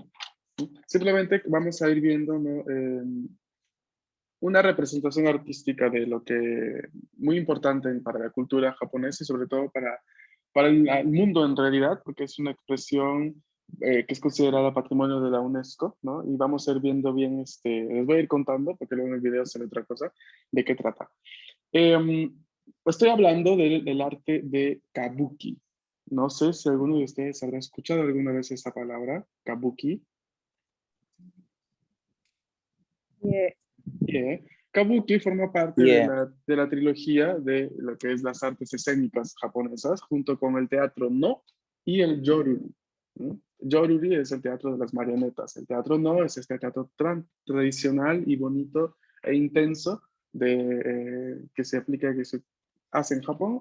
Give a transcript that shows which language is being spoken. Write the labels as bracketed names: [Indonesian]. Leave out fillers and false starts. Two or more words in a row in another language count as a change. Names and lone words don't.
[Spanish] Simplemente vamos a ir viendo, ¿no? Una representación artística de lo que muy importante para la cultura japonesa y sobre todo para el mundo en realidad, porque es una expresión que es considerada patrimonio de la UNESCO, ¿no? Y vamos a ir viendo bien, les voy a ir contando, porque luego en el video sale otra cosa, de qué trata. Estoy hablando del arte de Kabuki. No sé si alguno de ustedes habrá escuchado alguna vez esa palabra, Kabuki. Yeah. Kabuki forma parte Yeah. de la trilogía de lo que es las artes escénicas japonesas, junto con el teatro No y el Yoruri. ¿No? Yoruri es el teatro de las marionetas. El teatro No es este teatro tradicional y bonito e intenso que se aplica, que se hace en Japón.